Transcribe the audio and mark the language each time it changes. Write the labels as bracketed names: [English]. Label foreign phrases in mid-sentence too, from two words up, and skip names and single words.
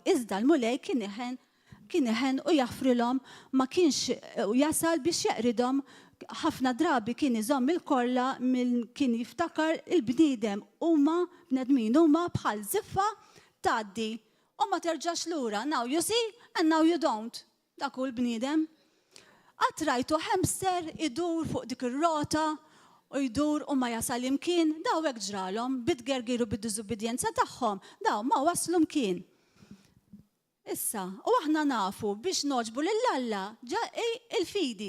[Maltese] Iżda l-mulej kien iħen u jaħfrilhom ma kienx jasal biex jeqridhom. Ħafna drabi kien iżomm il-kolla kien jiftakar il-bniedem bnedmin huma bħal ziffa tgħaddi u ma terġax lura. [English] Now you see and now you don't. [Maltese] Dak hu l-bniedem. Qatt rajtu hamster idur fuq dik ir-rota u jdur u ma jasal imkien, daw hekk ġralhom bid-gergir u bid-diżubidjenza tagħhom, daw ma waslu mkien. Issa, u aħna nafu biex noġbu lill-Alla il-fidi.